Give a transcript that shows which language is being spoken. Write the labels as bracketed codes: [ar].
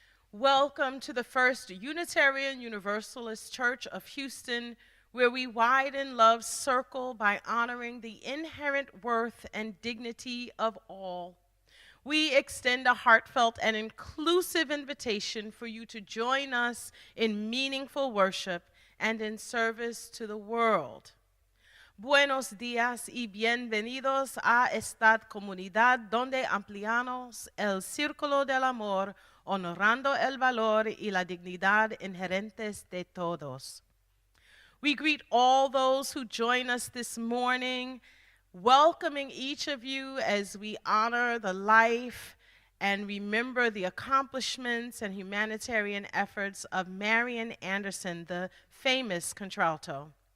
[en] Welcome to the First Unitarian Universalist Church of Houston, where we widen love's circle by honoring the inherent worth and dignity of all. We extend a heartfelt and inclusive invitation for you to join us in meaningful worship and in service to the world. [es] Buenos días y bienvenidos a esta comunidad donde ampliamos el círculo del amor, honorando el valor y la dignidad inherentes de todos. [en] We greet all those who join us this morning, welcoming each of you as we honor the life and remember the accomplishments and humanitarian efforts of Marian Anderson, the famous contralto.